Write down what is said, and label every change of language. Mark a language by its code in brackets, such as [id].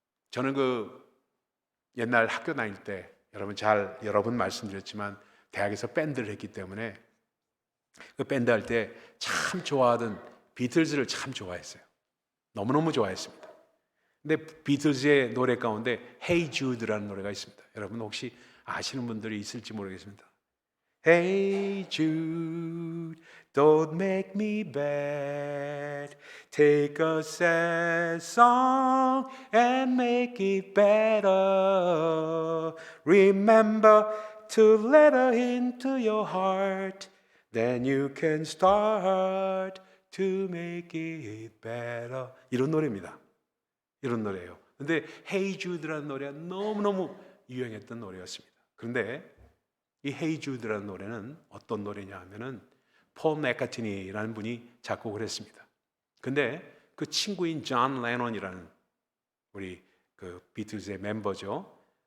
[ko] 저는 옛날 학교 다닐 때 여러 번 말씀드렸지만 대학에서 밴드를 했기 때문에 그 밴드 할 때 참 좋아하던 비틀즈를 참 좋아했어요. 너무너무 좋아했습니다. 근데 비틀즈의 노래 가운데 Hey Jude라는 노래가 있습니다. 여러분 혹시 아시는 분들이 있을지 모르겠습니다. [en] Hey Jude, don't make me bad. Take a sad song and make it better. Remember to let her into your heart. Then you can start to make it better. [ko] 이런 노래입니다. 이런 노래예요. 근데 Hey Jude라는 노래가 너무너무 유행했던 노래였습니다. 그런데 이 Hey Jude라는 노래는 어떤 노래냐 하면은 폴 맥카트니라는 분이 작곡을 했습니다. 근데 그 친구인 존 레논이라는 우리 그 비틀즈의 멤버죠.